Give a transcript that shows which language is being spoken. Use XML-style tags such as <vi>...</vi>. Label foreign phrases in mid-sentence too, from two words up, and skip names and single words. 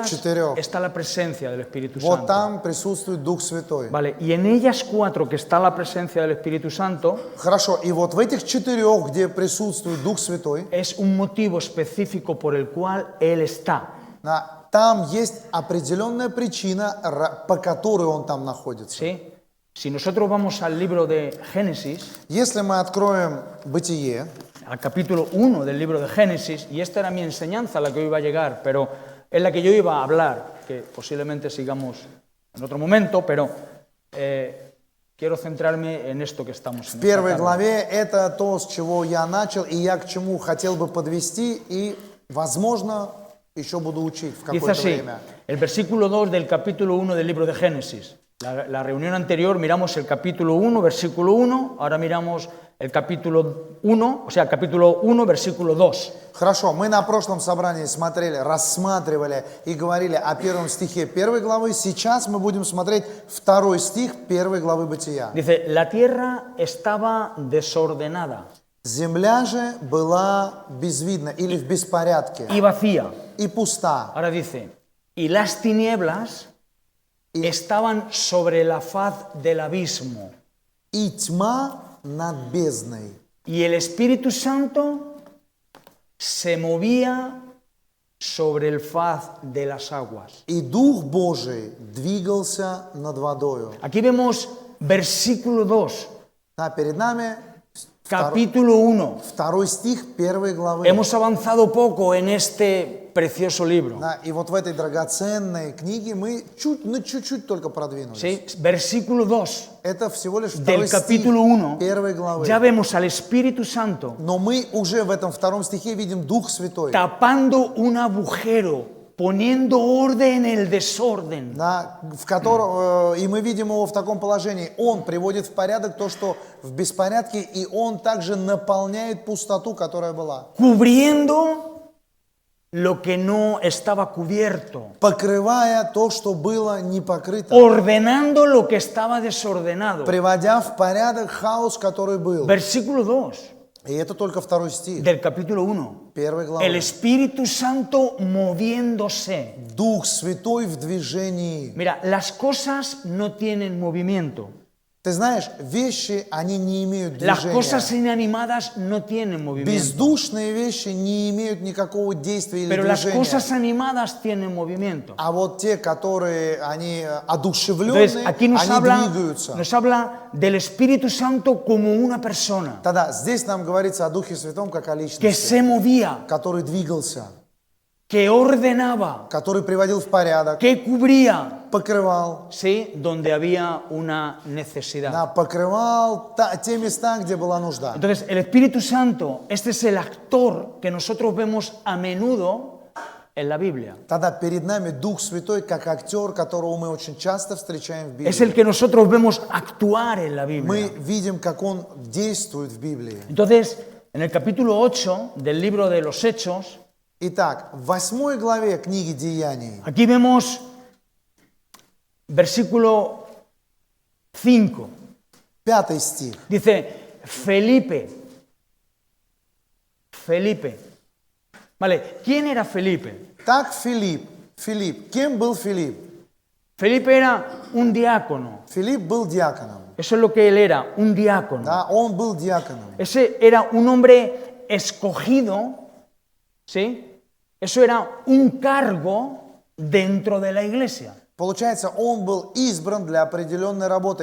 <ru>В 4.</ru> <es>está la presencia del Espíritu</es> <ru>Вот</ru> <es>Santo.</es> <ru>там присутствует Дух Святой.</ru> <es>Vale, y en ellas 4 que está la presencia del Espíritu Santo,</es> <ru>Хорошо, и вот в этих 4, где присутствует Дух Святой,</ru> <es>es un motivo específico por el cual Él está.</es> <ru>там есть определенная причина, по которой Он там находится.</ru> <es>¿Sí? Si nosotros vamos al libro de Génesis,</es> <ru>Если мы откроем Бытие,</ru> <es>al capítulo 1 del libro de Génesis, y esta era mi enseñanza a la que hoy iba a llegar, pero es la que yo iba a hablar, que posiblemente sigamos en otro momento, pero quiero centrarme en esto que estamos en</es> <ru>в первой</ru> <es>esta tarde.</es> <ru>главе это то, с чего я начал, и я к чему хотел бы подвести, и, возможно, еще буду учить в</ru> <es>Dice</es> <ru>какое-то</ru> <es>así,</es> <ru>время.</ru> <es>el versículo 2 del capítulo 1 del libro de Génesis. La reunión anterior miramos el capítulo 1, versículo 1, ahora miramos el capítulo 1, o sea, el capítulo 1, versículo 2.</es> <ru>Хорошо, мы на прошлом собрании смотрели, рассматривали и говорили о 1 стихе 1 главы. Сейчас мы будем смотреть 2 стих 1 главы Бытия.</ru> <es>Dice, la tierra estaba desordenada</es> <ru>Земля же была безвидна или в беспорядке</ru> <es>y vacía.</es> <ru>и пуста.</ru> <es>Ahora dice, y las tinieblas estaban sobre la faz del abismo.</es> <ru>И тьма над бездной.</ru> <es>Y el Espíritu Santo se movía sobre el faz de las aguas.</es> <ru>И Дух Божий двигался над водою.</ru> <es>Aquí vemos versículo 2,</es> <ru>Перед нами</ru> <es>capítulo 1.</es> <ru>2 стих 1 главы.</ru> <es>Hemos avanzado poco en este precioso libro.</es> <ru>И вот в этой драгоценной книге мы чуть-чуть только продвинулись.</ru> <es>¿Sí? Versículo 2</es> <ru>Это всего лишь 2</ru> <es>del</es> <ru>стих</ru> <es>capítulo 1.</es> <ru>1 главы.</ru> <es>Ya vemos al Espíritu Santo</es> <ru>Но мы уже в этом 2 стихе видим Дух Святой,</ru> <es>tapando un agujero, poniendo orden en el desorden.</es> <ru>в котором, и мы видим его в таком положении. Он приводит в порядок то, что в беспорядке, и он также наполняет пустоту, которая была.</ru> <es>Cubriendo lo que no estaba cubierto,</es> <ru>Покрывая то, что было не покрыто.</ru> <es>ordenando lo que estaba desordenado.</es> <ru>Приводя в порядок хаос, который был.</ru> <es>Versículo 2</es> <ru>И это только 2 стих</ru> <es>del capítulo 1.</es> <ru>1</ru> <es>El</es> <ru>главы.</ru> <es>Espíritu Santo moviéndose.</es> <ru>Дух Святой в движении.</ru> <es>Mira, las cosas no tienen movimiento.</es> <ru>Ты знаешь, вещи, они не имеют</ru> <es>Las cosas</es> <ru>движения.</ru> <es>inanimadas no tienen movimiento.</es> <ru>Бездушные вещи не имеют никакого действия или</ru> <es>Pero las</es> <ru>движения.</ru> <es>cosas animadas tienen movimiento.</es> <ru>А вот те, которые, они</ru> <es>Entonces,</es> <ru>одушевленные,</ru> <es>aquí nos</es> <ru>они двигаются.</ru> <es>habla del Espíritu Santo como una persona</es> <ru>Тогда здесь нам говорится о Духе Святом как о</ru> <es>que</es> <ru>личности,</ru> <es>se movía,</es> <ru>который двигался,</ru> <es>que ordenaba,</es> <ru>который приводил в порядок,</ru> <es>que cubría,</es> <ru>покрывал,</ru> <es>¿sí? Donde había una necesidad.</es> <ru>покрывал те места, где была нужда.</ru> <es>Entonces, el Espíritu Santo, este es el actor que nosotros vemos a menudo en la Biblia.</es> <ru>Тогда перед нами Дух Святой как актер, которого мы очень часто встречаем в</ru> <es>Es el</es> <ru>Библии.</ru> <es>que nosotros vemos actuar en la</es> <ru>Мы</ru> <es>Biblia.</es> <ru>видим, как Он действует в Библии.</ru> <es>Entonces, en el capítulo 8 del libro de los Hechos,</es> <ru>Итак, в 8 главе книги Деяний,</ru> <es>aquí vemos versículo 5.</es> <ru>5 стих.</ru> <es>Dice, Felipe. Vale, ¿quién era Felipe?</es> <ru>Так Филипп. Кем был Филипп?</ru> <es>Felipe era un diácono.</es> <ru>Филипп был диаконом.</ru> <es>Eso es lo que él era, un diácono.</es> <ru>Да, он был диаконом.</ru> <es>Ese era un hombre escogido, ¿sí? Eso era un cargo dentro de la iglesia.</es> <ru>Получается, он был избран для определенной работы.</ru>